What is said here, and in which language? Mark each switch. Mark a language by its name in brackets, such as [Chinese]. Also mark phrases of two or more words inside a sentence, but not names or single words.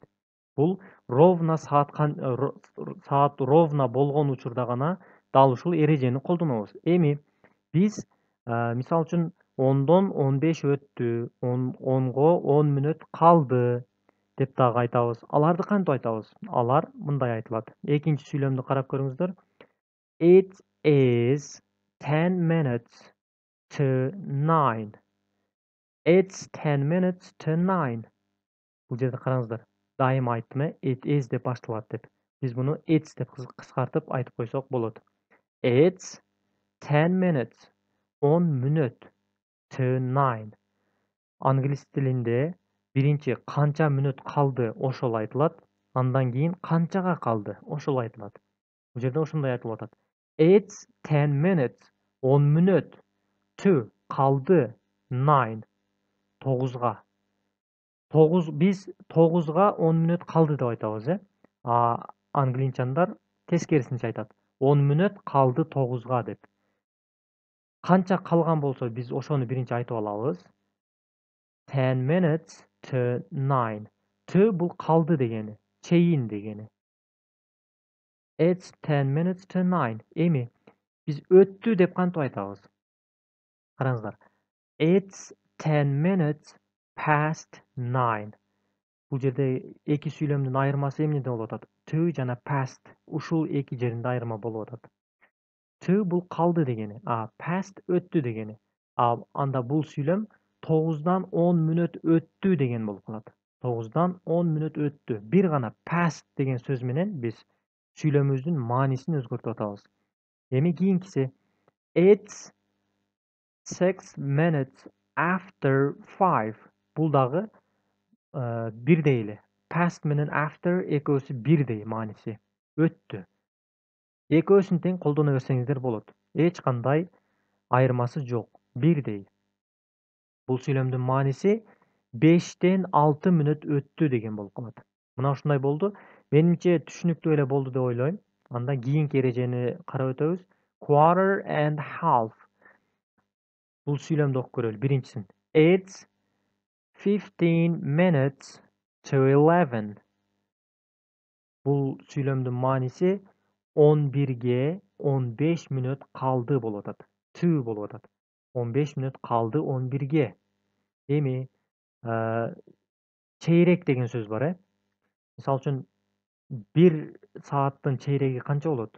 [Kyrgyz] Бул ровно саат ровно болгон учурда гана дал ушул эрежени колдонобуз. Эми биз мисалы үчүн 10дон 15 өттү, 10го 10 мүнөт калды деп дагы айтабыз. Аларды кантип айтабыз? Алар мындай айтылат. Экинчи сүйлөмдү карап көрүңүздөр. [English] It is 10 minutes to 9. It's 10 minutes to 9. [Kyrgyz] Бул жерде караңыздар. Дайыма айттым, [English] it is [Kyrgyz] деп башталат деп. Биз муну it's деп кыскартып айтып койсок болот. [English] It's 10 minutes. 10 мүнөт to 9. [Kyrgyz] Англис тилинде биринчи канча мүнөт калды ошол айтылат. Андан кийин канчага калды ошол айтылат. Бул жерде ошондой айтылып атат. [English] It's 10 minutes. 10 мүнөт to калды 9. [Kyrgyz] 9га. Биз 9га 10 мүнөт калды деп айтабыз, англичандар тескерисинче айтат. 10 мүнөт калды 9га деп. Канча калган болсо биз ошону биринчи айтып алабыз. [English] 10 minutes to 9. [Kyrgyz] To бул калды дегени, чейин дегени. [English] It's 10 minutes to 9. [Kyrgyz] Эми биз өттү деп кантип айтабыз? Караңыздар. [English] It's 10 minutes past 9. [Kyrgyz] Бул жерде эки сүйлөмдүн айырмасы эмнеде болуп атат? [English] To жана past. [Kyrgyz] Ушул эки жеринде айырма болуп атат. To бул калды дегени, past өттү дегени. Анда бул сүйлөм 9дан 10 мүнөт өттү деген болуп калат. 9дан 10 мүнөт өттү. Бир гана past деген сөз менен биз сүйлөмүбүздүн маанисин өзгөртүп атабыз. Эми кийинкиси [English] It's 6 minutes after 5. [Kyrgyz] Бул дагы бирдей эле. Past менен after экөөсү бирдей мааниси. Өттү. Экөөсүн тең колдоно берсеңиздер болот. Эч кандай айырмасы жок. Бирдей. Бул сүйлөмдүн мааниси 5ден 6 мүнөт өттү деген болуп калат. Мына ушундай болду. Менимче түшүнүктүү эле болду деп ойлойм. Анда кийинки эрежени карап өтөбүз. [English] Quarter and half. [Kyrgyz] Бул сүйлөмдү окуп көрөлү. Биринчисин. [English] It's 15 minutes to 11. [Kyrgyz] Бул сүйлөмдүн мааниси 11ге 15 мүнөт калды болуп атат. To болуп атат. 15 мүнөт калды 11ге. Эми чейрек деген сөз бар, Мисалы үчүн 1 сааттын чейреги канча болот?